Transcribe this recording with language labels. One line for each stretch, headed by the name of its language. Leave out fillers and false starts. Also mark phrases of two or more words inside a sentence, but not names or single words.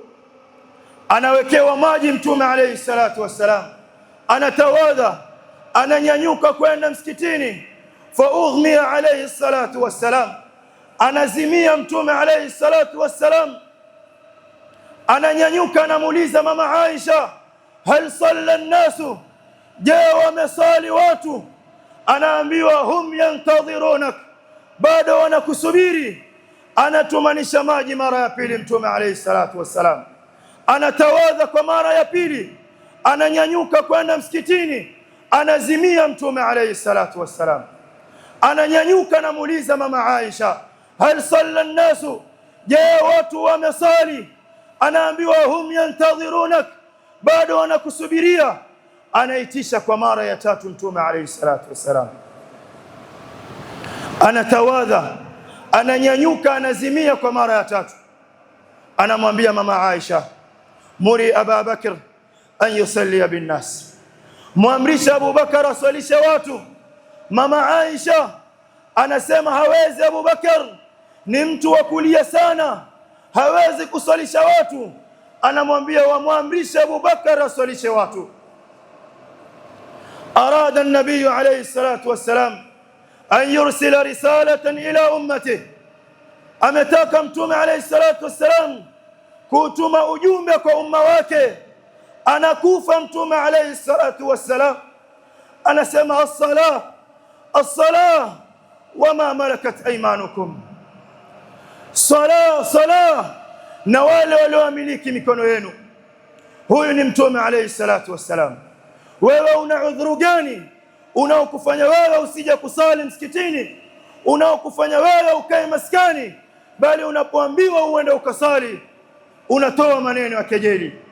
Swahili: Anawekewa maji Mtume
Arabic: عليه الصلاة والسلام,
Swahili: anatawadha, ananyanyuka kwenda msikitini.
Arabic: فأغمي عليه الصلاة والسلام,
Swahili: anazimia Mtume
Arabic: عليه الصلاة والسلام.
Swahili: Ananyanyuka, anamuuliza mama Aisha,
Arabic: هل صلى الناس,
Swahili: je wamesali watu? Anaambiwa
Arabic: هم ينتظرونك,
Swahili: bado wanakusubiri. Anatumanisha maji mara ya pili Mtume
Arabic: عليه الصلاة والسلام,
Swahili: anatawadha kwa mara ya pili, ananyanyuka kwenda msikitini, anazimia Mtume
Arabic: عليه الصلاة والسلام.
Swahili: Ananyanyuka, anamuuliza mama Aisha,
Arabic: هل صلى الناس,
Swahili: je watu wamesali? Anaambiwa
Arabic: هم ينتظرونك,
Swahili: bado wanakusubiria. Anaitisha kwa mara ya tatu Mtume
Arabic: عليه الصلاة والسلام,
Swahili: anatawadha, ananyanyuka, anazimia kwa mara ya tatu. Anamwambia mama Aisha,
Arabic: مروا أبا بكر أن يصلي بالناس,
Swahili: muamrisha Abu Bakar aswalishe watu. Mama Aisha anasema hawezi, Abu Bakar ni mtu wa kulia sana, hawezi kuswalisha watu. Anamwambia wamwamrisha Abu Bakar aswalishe watu.
Arabic: أراد النبي عليه الصلاة والسلام أن يرسل رسالة إلى أمته,
Swahili: ametaka Mtume
Arabic: عليه الصلاة والسلام
Swahili: kutuma ujumbe kwa umma wake. Anakufa Mtume
Arabic: عليه الصلاة والسلام,
Swahili: anasema
Arabic: الصلاة الصلاة وما ملكت أيمانكم,
Swahili: salah na wale walioamiliki mikono yenu. Huyu ni Mtume
Arabic: عليه الصلاة والسلام.
Swahili: Wewe una udhuru gani unaokufanya wewe usije kusali msikitini, unaokufanya wewe ukae maskani, bali unapoambiwa uende ukasali unatoa maneno ya kejeli?